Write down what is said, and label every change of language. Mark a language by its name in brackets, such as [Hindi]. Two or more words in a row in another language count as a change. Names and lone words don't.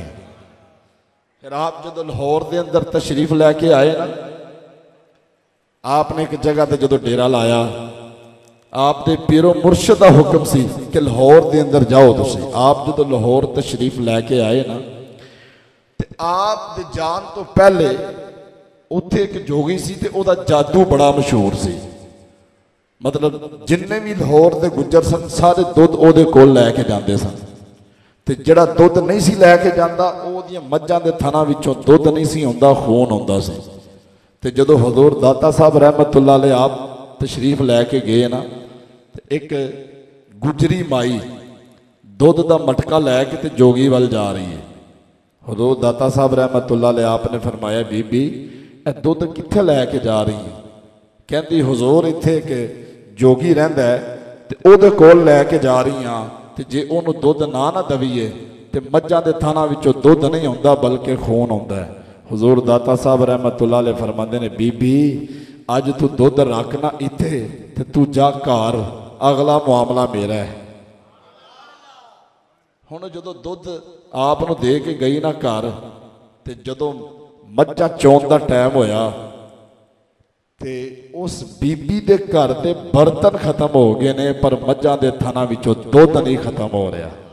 [Punjabi] پھر آپ جو لاہور کے اندر تشریف لیکے آئے نا، آپ نے ایک جگہ پر جو ڈیرا لایا، آپ کے پیرو مرشد کا حکم سی کہ لاہور کے اندر جاؤ تسی. آپ جو لاہور تشریف لیکے آئے نا، تو آپ دے جان تو پہلے اوتھے ایک جوگی سی تے اودا جادو بڑا مشہور سی. مطلب جنے بھی لاہور کے گجر سن سارے دُدھ اودے کول لیکے جاتے سن، تے جہڑا دُدھ نہیں سی لیکے جاندا اوہدیاں مجاں دے تھناں وچوں دُدھ نہیں سی آؤندا، خون آؤندا سی. تے جدوں حضور داتا صاحب [Arabic] رحمۃ اللہ علیہ [Punjabi] آپ تشریف لیکے گئے نا، ایک گجری مائی دُدھ کا مٹکا لیکے تو جوگی وال جا رہی ہے. حضور داتا صاحب [Arabic] رحمۃ اللہ علیہ [Punjabi] آپ نے فرمایا بی بی اے دُدھ کتھے لیکے جا رہی ہے? کہتی حضور اتھے کہ جوگی رہندا ہے تے اوہدے کول لیکے جا رہی ہاں، تے جے اوہنوں دُدھ نہ دویئے تو مجاں دے تھناں وچوں دُدھ نہیں آؤندا بلکہ خون آؤندا ہے. حضور داتا صاحب [Arabic] رحمۃ اللہ علیہ [Punjabi] فرماندے نے بی بی اج تو دُدھ رکھ نا اتھے تے تو جا گھر، اگلا معاملہ میرا ہے. ہن جدوں دُدھ آپ نوں دے کے گئی نا گھر، تے جدوں مجاں چون دا ٹائم ہویا تے اس بی بی دے گھر دے برتن ختم ہو گئے نے، پر مجاں دے تھناں وچوں دُدھ نہیں ختم ہو رہا.